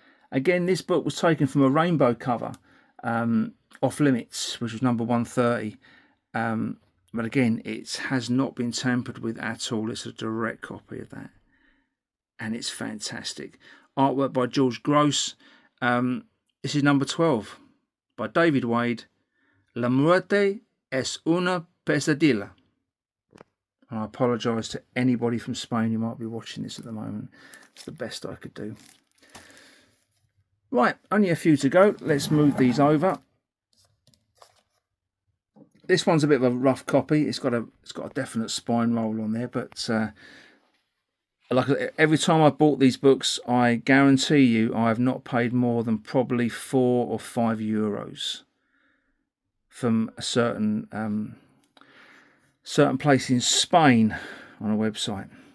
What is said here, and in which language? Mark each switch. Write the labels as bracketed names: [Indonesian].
[English] Again, this book was taken from a rainbow cover, Off Limits, which was number 130. But again, it has not been tampered with at all. It's a direct copy of that. And it's fantastic. Artwork by George Gross. This is number 12 by David Wade. [Spanish] La muerte es una pesadilla. [English] And I apologise to anybody from Spain who might be watching this at the moment. It's the best I could do. Right, only a few to go. Let's move these over. this one's a bit of a rough copy. It's got a definite spine roll on there, but like every time I bought these books, I guarantee you I have not paid more than probably €4 or €5 from a certain place in Spain on a website.